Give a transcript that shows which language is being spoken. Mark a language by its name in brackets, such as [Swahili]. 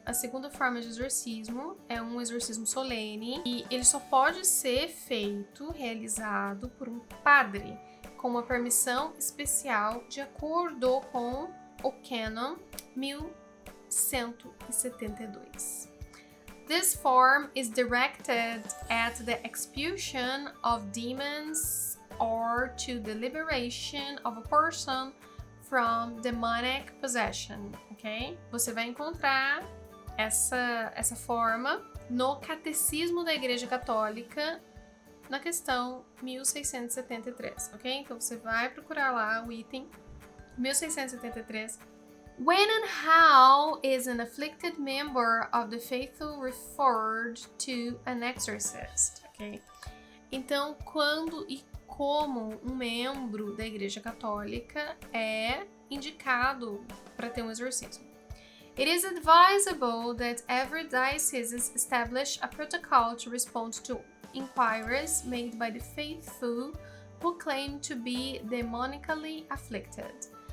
[Portuguese] A segunda forma de exorcismo é um exorcismo solene e ele só pode ser realizado por um padre com uma permissão especial de acordo com o cânon 1172. [English] This form is directed at the expulsion of demons or to the liberation of a person from demonic possession, ok? [Portuguese] Você vai encontrar essa forma no Catecismo da Igreja Católica na questão 1673, ok? Então você vai procurar lá o item 1673. [English] When and how is an afflicted member of the faithful referred to an exorcist, ok? [Portuguese] Então, quando e como um membro da Igreja Católica é indicado para ter um exorcismo. [English] It is advisable that every diocese establish a protocol to respond to inquiries made by the faithful who claim to be demonically afflicted.